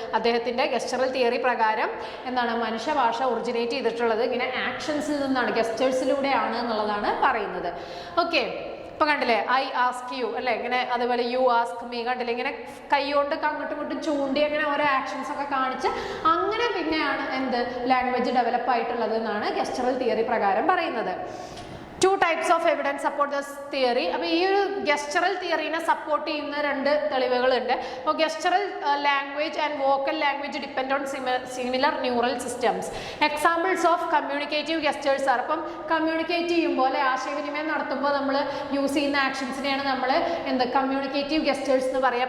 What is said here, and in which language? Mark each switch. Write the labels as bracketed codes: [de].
[ml] അദ്ദേഹത്തിൻ്റെ ഗസ്റ്ററൽ തിയറി പ്രകാരം എന്താണ് മനുഷ്യഭാഷ ഒറിജിനേറ്റ് ചെയ്തിട്ടുള്ളത് ഇങ്ങനെ ആക്ഷൻസിൽ നിന്നാണ്, ഗസ്റ്റേഴ്സിലൂടെയാണ് എന്നുള്ളതാണ് പറയുന്നത്. ഓക്കെ, ഇപ്പം കണ്ടില്ലേ, [en] I ask you [ml] അല്ലേ, ഇങ്ങനെ അതുപോലെ [en] you ask me, [ml] കണ്ടില്ലേ ഇങ്ങനെ കൈ കൊണ്ട് അങ്ങോട്ടും ഇങ്ങോട്ടും ചൂണ്ടി അങ്ങനെ ഓരോ ആക്ഷൻസ് ഒക്കെ കാണിച്ച് അങ്ങനെ പിന്നെയാണ് എന്ത് ലാംഗ്വേജ് ഡെവലപ്പ് ആയിട്ടുള്ളത് എന്നാണ് ഗസ്റ്ററൽ തിയറി പ്രകാരം പറയുന്നത്. [en] 2 types of evidence support this theory. [ml] അപ്പോൾ ഈ ഒരു ഗസ്റ്ററൽ തിയറിനെ സപ്പോർട്ട് ചെയ്യുന്ന 2 തെളിവുകളുണ്ട്. [en] അപ്പോൾ gestural language and vocal language depend on similar neural systems. Examples of communicative gestures are. [ml] അപ്പം കമ്മ്യൂണിക്കേറ്റ് ചെയ്യുമ്പോൾ അല്ലെ ആശയവിനിമയം നടത്തുമ്പോൾ നമ്മൾ യൂസ് ചെയ്യുന്ന ആക്ഷൻസിനെയാണ് നമ്മൾ കമ്മ്യൂണിക്കേറ്റീവ് ഗസ്റ്റേഴ്സ് എന്ന് പറയുക.